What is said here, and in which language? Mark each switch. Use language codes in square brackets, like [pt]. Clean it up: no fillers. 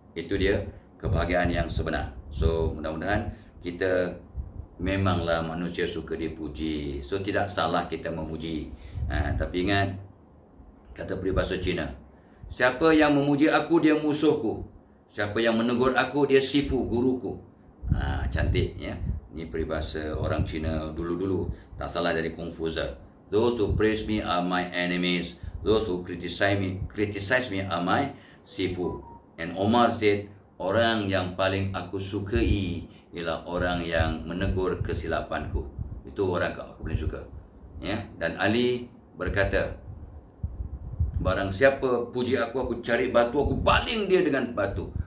[ms] Itu dia kebahagiaan yang sebenar. So mudah-mudahan kita, memanglah manusia suka dipuji, so tidak salah kita memuji. Tapi ingat kata peribahasa Cina, siapa yang memuji aku, dia musuhku. Siapa yang menegur aku, dia sifu, guruku. Cantik, ya. Ini peribahasa orang Cina dulu-dulu. Tak salah dari Confucius. [en] Those who praise me are my enemies. Those who criticize me are my sifu. And Omar said, [ms] orang yang paling aku sukai ialah orang yang menegur kesilapanku. Itu orang aku paling suka. Ya. Dan Ali berkata, barang siapa puji aku, aku cari batu, aku baling dia dengan batu.